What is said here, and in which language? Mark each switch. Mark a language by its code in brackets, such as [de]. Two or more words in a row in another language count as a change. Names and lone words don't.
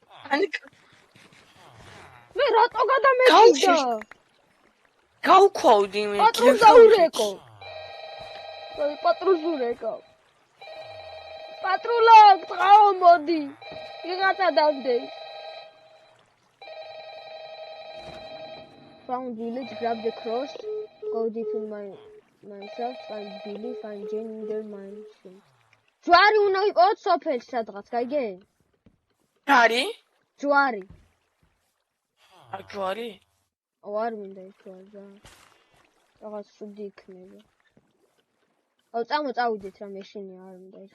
[ka] მე რატო გადამეჭიდა? გავქვავდი მე. პატრულზაურეკო. პატრულზურეკო. პატრულა, წაო მოდი. ვიღაცა დამდეს. [en] Found village, grab the cross, go deep in myself, find Billy, find Jane in their mansion. [ka] ჯვარი უნდა იყოს სოფელში სადღაც, გაიგე? ჯვარი? ჯვარი. ჯვარი? არ მინდა ის ჯვარი რა. რაღაც სუდი იქნება. აუ წავიდეთ რა მეშინია არ მინდა ის.